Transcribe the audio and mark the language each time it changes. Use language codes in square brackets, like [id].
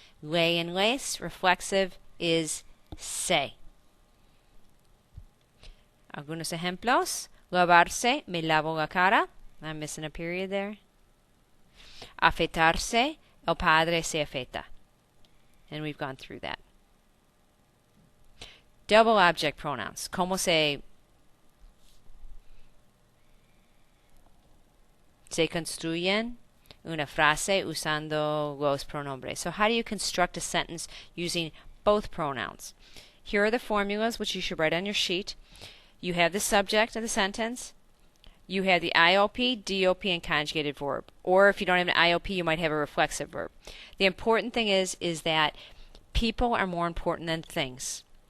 [en] Le and les. Reflexive is se. [es] Algunos ejemplos. Lavarse, me lavo la cara. [en] I'm missing a period there. [es] Afeitarse, el padre se afeita. [en] And we've gone through that. Double object pronouns. [es] Como se construyen una frase usando los pronombres. [en] So how do you construct a sentence using both pronouns? Here are the formulas which you should write on your sheet. You have the subject of the sentence. You have the IOP, DOP, and conjugated verb. Or if you don't have an IOP, you might have a reflexive verb. The important thing is that people are more important than things.